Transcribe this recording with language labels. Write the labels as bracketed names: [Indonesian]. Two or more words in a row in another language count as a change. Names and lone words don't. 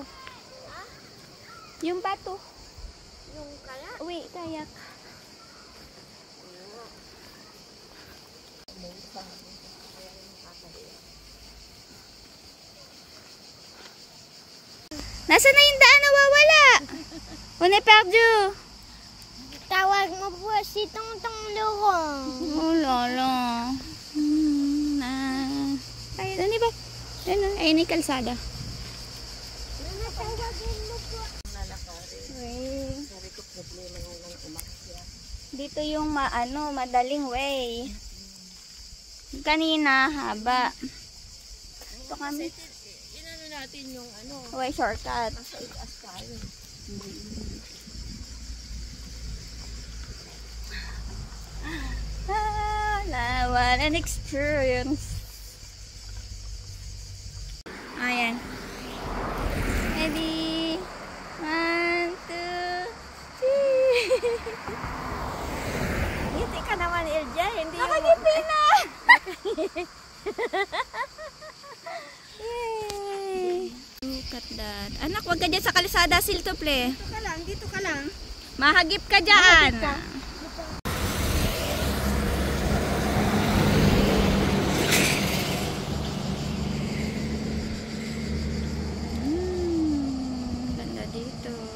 [Filipino] Yung bato. Yung kala. Uwi, kayak. Nasaan na yung daan? Nawawala. [French] On est perdu. [Filipino] Tawag mo po si Tongtong Lorong. Oh, lolo. Ay, ano ba? Ayun yung kalsada. Mama, tawagin mo po. Way. Sabi ko problema nga lang umakyat. Dito yung madaling way. Kanina, haba. Ito kami. Inano natin yung [English] Way shortcut. [Filipino] sa itaas tayo. [English] What an experience. [Filipino] Ayan. Ready? 1, 2, 3. Ngiti ka naman, Ilja. Hindi nakangiti na. Yay! [English] Look at that. [Filipino] Anak, wag ka dyan sa kalsada, Siltople. Dito ka lang. Mahagip ka dyan. Ganda dito.